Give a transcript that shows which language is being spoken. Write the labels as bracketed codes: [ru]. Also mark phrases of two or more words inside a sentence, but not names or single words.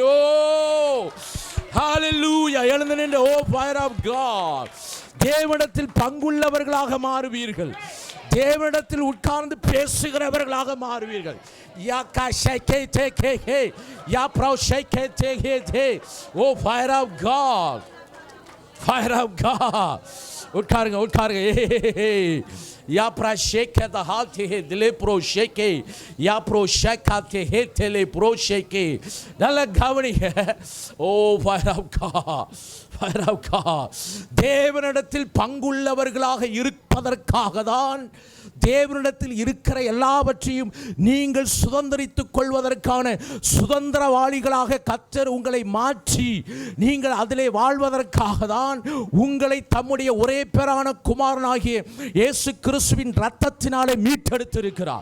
[ta] ஓ ஹalleluya, எழுந்து நின்று [en] O fire of God, [ta] தேவனிடத்தில் பங்குள்ளவர்களாக மாறுவீர்கள். தேவனிடத்தில் உட்கார்ந்து பேசுகிறவர்களாக மாறுவீர்கள். யாக்கா ஷேகே டேகே ஹே யா ப்ரோ ஷேகே டேகே டே. [en] O fire of God, fire of God. [ta] உட்காருங்க. या प्रा शेके द हाथ हे दिले प्रो शेके या प्रो शेका ते हे तेले प्रो शेके. நல்ல கவனிங்க. [en] O fire of God, fire of God. [ta] தேவனிடத்தில் பங்குள்ளவர்களாக இருப்பதற்காக தான், தேவனிடத்தில் இருக்கிற எல்லாவற்றையும் நீங்கள் சுதந்திரித்துக் கொள்வதற்கான சுதந்திரவாளிகளாக கர்த்தர் உங்களை மாற்றி நீங்கள் அதிலே வாழ்வதற்காக தான் உங்களை தம்முடைய ஒரே பேரான குமாரனாகிய இயேசு கிறிஸ்துவின் இரத்தத்தினாலே மீட்டெடுத்திருக்கிறார்.